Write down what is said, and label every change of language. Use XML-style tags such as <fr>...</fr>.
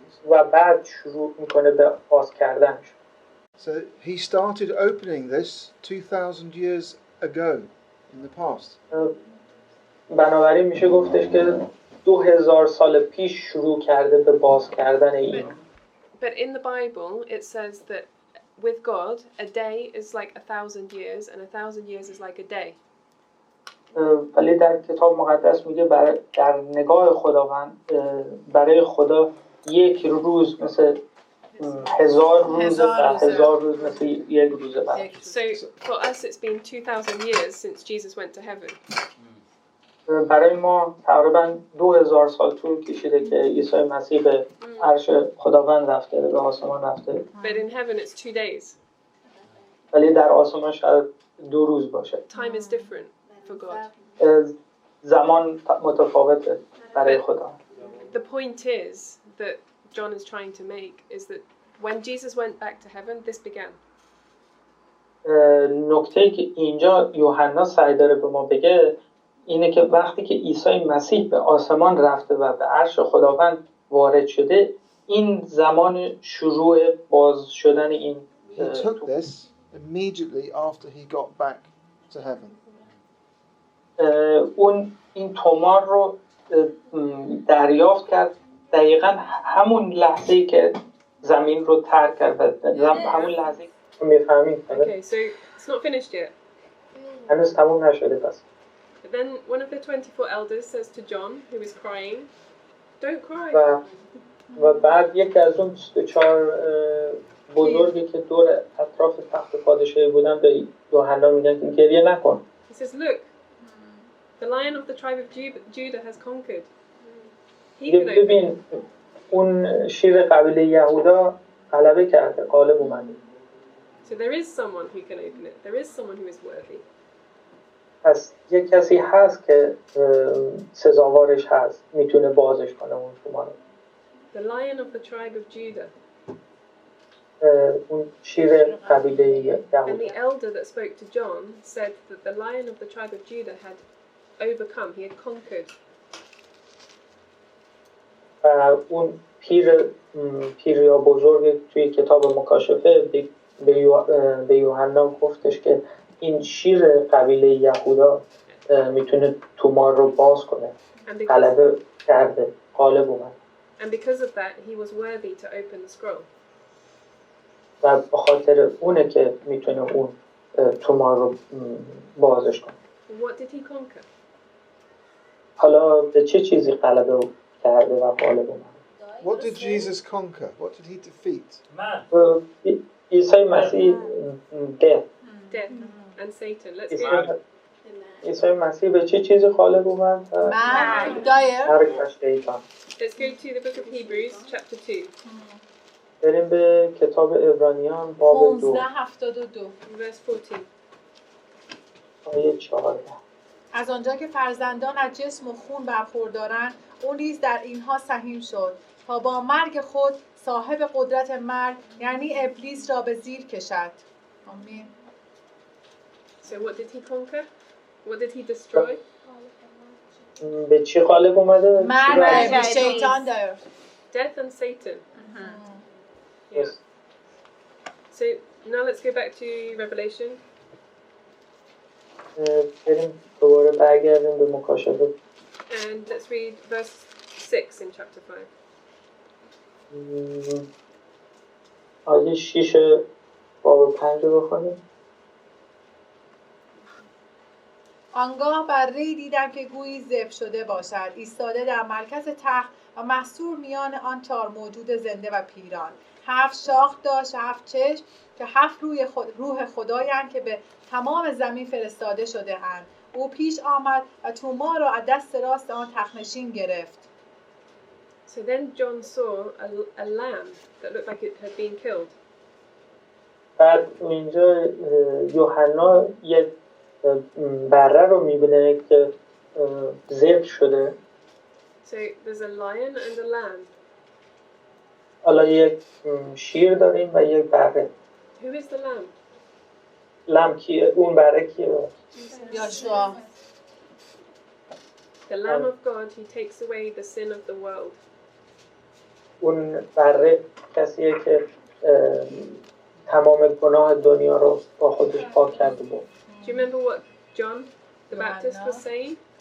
<fa>و بعد شروع میکنه به باز کردنش.</fa> <en>So he started opening this 2,000 years ago in the past.</en> <fa>بنابراین میشه گفتش که 2000 سال پیش شروع کرده به باز کردن این.</fa> <en>But in the Bible it says that with God a day is like 1,000 years and 1,000 years is like a day.</en> <fa>ولی در کتاب مقدس میگه در نگاه خداوند برای خدا یک روز مثل 1000 روز و 1000 روز مثل یک روز برای.</fa> <en>So for us it's been 2,000 years since Jesus went to heaven.</en> <fa>برای ما تقریبا 2000 سال طول کشیده که عیسی مسیح به عرش خداوند رفته، به آسمان رفته.</fa> <en>But in heaven it's 2 days.</en> <fa>ولی در آسمان شاید 2 روز باشه.</fa> <en>Time is different for God.</en> <fa>زمان متفاوته برای خدا.</fa> <en>The point is that John is trying to make is that when Jesus went back to heaven this began.</en> <fa>نکته‌ای که اینجا یوحنا سعی داره به ما بگه اینه که وقتی که عیسی مسیح به آسمان رفته و به عرش خداوند وارد شده این زمان شروع باز شدن این</fa> <en>He took this immediately after he got back to heaven.</en> <fa>اون این تومار رو دریافت کرد دقیقاً همون لحظه‌ای که زمین رو ترک کرد همون لحظه‌ای که می‌فهمید.</fa> <en>Okay, so it's not finished yet.</en> <fa>هنوز تموم نشده پس.</fa> <en>But then one of the 24 elders says to John, who is crying, "Don't cry."</en> <fa>و بعد یکی از اون 24 بزرگی که دور اطراف تخت پادشاهی بودن به یوحنا میگن که گریه نکن.</fa> <en>He says, "Look, the lion of the tribe of Judah has conquered." He can open.</en> <fa>ببین اون شیر قبیله یهودا غلبه کرده، غالب اومده.</fa> <en>So there is someone who can open it. There is someone who is worthy.</en> <fa>پس یک کسی هست که سزاوارش هست، میتونه بازش کنه اون تومارو.</fa> <en>The lion of the tribe of Judah.</en> <fa>اون شیر قبیله یهودا.</fa> <en>And the elder that spoke to John said that the lion of the tribe of Judah had overcome. He had conquered.</en> <fa>اون پیر یا بزرگ توی کتاب مکاشفه به یوحنا گفتش که این شیر قبیله یهودا میتونه تومار رو باز کنه. غلبه کرده، غالب اومد.</fa> <en>And because of that, he was worthy to open the scroll.</en> <fa>و به خاطر اونه که میتونه اون تومار رو بازش کنه.</fa> <en>What did he conquer?</en> <fa>حالا به چه چیزی غلبه کرده و غالب اومد؟</fa> <en>What did Jesus conquer? What did he defeat?</en> <fa>عیسی مسیح</fa> <en>Death and Satan. Let's go.</en> <fa>عیسی مسیح به چه چیزی غالب اومد؟ مرگ و شیطان.</fa> <en>Let's go to the book of Hebrews, chapter 2.</en> <fa>بریم به کتاب عبرانیان باب 2</fa> <en>verse 14.</en> <fa>آیه 14. از آنجا که فرزندان از جسم و خون برخوردارند او نیز در اینها سهیم شد تا با مرگ خود صاحب قدرت مرگ یعنی ابلیس را به زیر کشد. آمین.</fa> <en>So what did he conquer? What did he destroy?</en> <fa>به چی غالب اومده؟ مرگ شیطان داره.</fa> <en>Death and Satan. Yes. So now let's go back to Revelation.</en> <fa>بریم دوباره برگردیم به مکاشفه.</fa> <en>And let's read verse 6 in chapter 5.</en> <fa>آیه 6 باب 5 رو بخونیم. آنگاه بر ری دیدم که گویی ذبح شده باشد ایستاده در مرکز تخت و محصور میان آن 4 موجود زنده و پیران 7 شاخ داشت 7 چشم که 7 روح خدایند که به تمام زمین فرستاده شده اند. او پیش آمد و تومار را از دست راست آن تخت‌نشین گرفت.</fa> <en>So then John saw a lamb that looked like it had been killed.</en> <fa>بعد اینجا یوحنا یک بره رو میبینه که ذبح شده.</fa> <en>So there's a lion and a lamb.</en> <fa>حالا یک شیر داریم و یک بره.</fa> <en>Who is the lamb?</en> <fa>لم کیه؟ اون بره کیه؟ یاشوا.</fa> <en>The Lamb of God who takes away the sin of the world.</en> <fa>اون بره کسیه که تمام گناه دنیا رو با خودش پاک کرده بود.</fa> <en>Do you remember what John the Baptist was saying?</en>